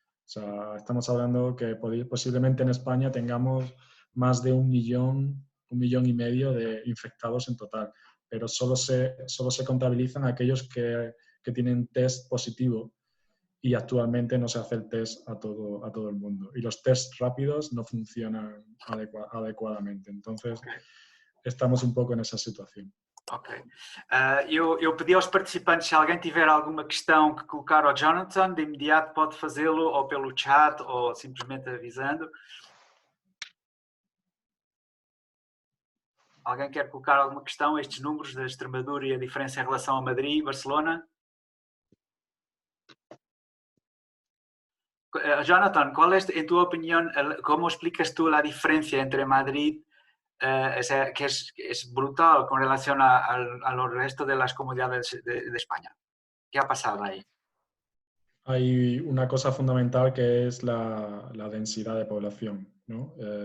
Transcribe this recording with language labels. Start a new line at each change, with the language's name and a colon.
Spanish: O sea, estamos hablando que posiblemente en España tengamos más de 1,5 millones de infectados en total, pero solo se contabilizan aquellos que tienen test positivo. Y actualmente no se hace el test a todo el mundo. Y los tests rápidos no funcionan adecuadamente. Entonces, estamos un
Portuguese: pouco nessa situação. Ok. Eu pedi aos participantes, se alguém tiver alguma questão que colocar ao Jonathan, de imediato pode fazê-lo ou pelo chat ou simplesmente avisando. Alguém quer colocar alguma questão a estes números da Extremadura e a diferença em relação a Madrid e Barcelona?
Spanish: Jonathan, ¿cuál es, en tu opinión, cómo explicas tú la diferencia entre Madrid, que es brutal con relación a los restos de las comunidades de España? ¿Qué ha pasado ahí? Hay una cosa fundamental que es la densidad de población, ¿no?